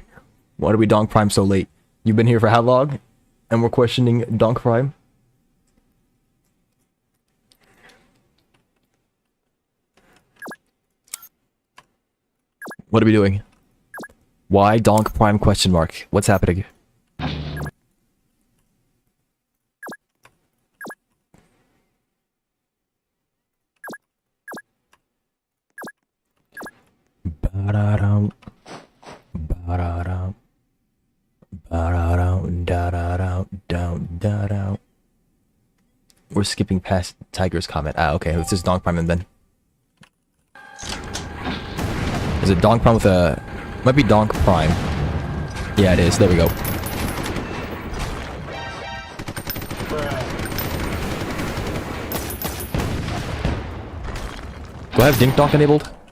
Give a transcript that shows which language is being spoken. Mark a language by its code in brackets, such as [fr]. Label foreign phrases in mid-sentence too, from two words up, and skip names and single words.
[en] Why do we Donk Prime so late? You've been here for how long? And we're questioning Donk Prime? What are we doing? Why Donk Prime question mark? What's happening? Ba-da-dum. Ba-da-dum. Ba-da-dum. Da-da-dum. Dum. Da-dum. We're skipping past Tiger's comment. Ah, okay. Let's just Donk Prime him then. Is it Donk Prime with a... Might be Donk Prime. Yeah, it is. There we go. Do I have Dink Donk enabled?